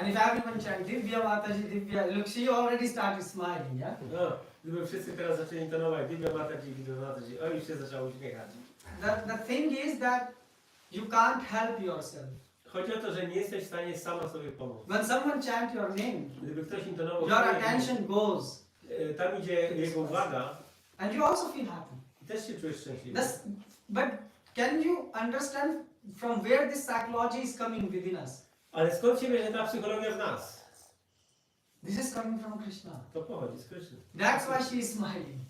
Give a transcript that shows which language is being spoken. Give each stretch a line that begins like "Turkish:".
English: And if everyone chant Divya Mataji, Divya, look, she already started smiling, yeah?
Polish: No, gdyby wszyscy teraz zaczęli intonować Divya Mataji, Divya Mataji, o, już się zaczęło uśmiechać.
English: The thing is that you can't help yourself.
Polish: Chodzi o to, że nie jesteś w stanie sama sobie pomóc.
English: When someone chants your name,
Polish: Gdyby ktoś intonował
English: your
Polish: swoje
English: attention goes,
Polish: imię, tam idzie jego uwaga
English: and you also feel happy.
Polish: i też się czujesz szczęśliwy.
English: But can you understand from where this psychology is coming within us?
Polish: Ale skąd się bierze ta psychologia w nas?
English: This is coming from Krishna.
Polish: To pochodzi z Kryszny.
English: That's why she is smiling.